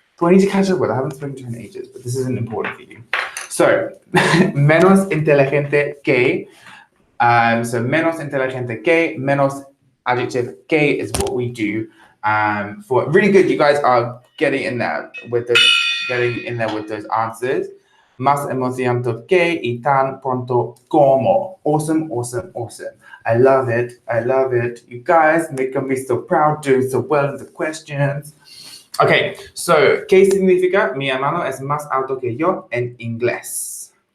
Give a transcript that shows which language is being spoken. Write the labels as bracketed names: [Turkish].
[English] Who I need to catch up with. I haven't spoken to her in ages, but this isn't important for you. So, [Spanish] menos inteligente que. [English] So, [Spanish] menos inteligente que, [English] menos adjective que is what we do. For really good, you guys are getting in there with those answers. [Spanish] Más emocionado que y tan pronto como. [English] Awesome, awesome, awesome. I love it. I love it. You guys make me so proud, doing so well in the questions. [Spanish] Okay, so, ¿qué significa mi hermano es más alto que yo en inglés?